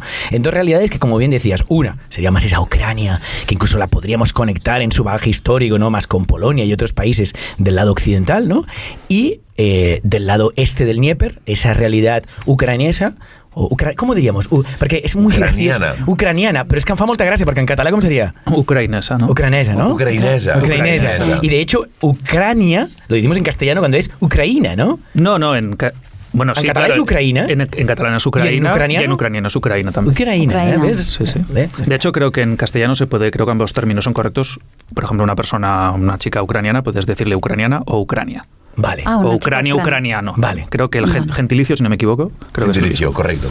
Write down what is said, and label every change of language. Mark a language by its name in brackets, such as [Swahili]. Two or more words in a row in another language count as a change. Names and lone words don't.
[Spanish] En 2 realidades que, como bien decías, una sería más esa Ucrania, que incluso la podríamos conectar en su bagaje histórico, ¿no? Más con Polonia y otros países del lado occidental, ¿no? Y del lado este del Dnieper, esa realidad ucraniesa, ¿cómo diríamos? Porque es muy ucraniana. Ucraniana, [Catalan] però és que em fa molta gràcia, perquè en català com seria? Ucrainesa, ¿no? Ucranesa, ¿no? Ucrainesa. [Spanish] Y de hecho, Ucrania, lo decimos en castellano cuando es Ucraína, ¿no? No, Bueno, en sí, catalán claro, es Ucraïna. En catalán es Ucraïna. ¿Y en ucraniano? Y en ucraniano es Ucraïna también. Ucraïna, ¿ves? Sí, sí. De hecho, creo que en castellano se puede, creo que ambos términos son correctos. Por ejemplo, una chica ucraniana, puedes decirle ucraniana o Ucrania. Vale. O Ucrania, ucraniano. Vale. Creo que el gentilicio, si no me equivoco, creo que Gentilicio, correcto.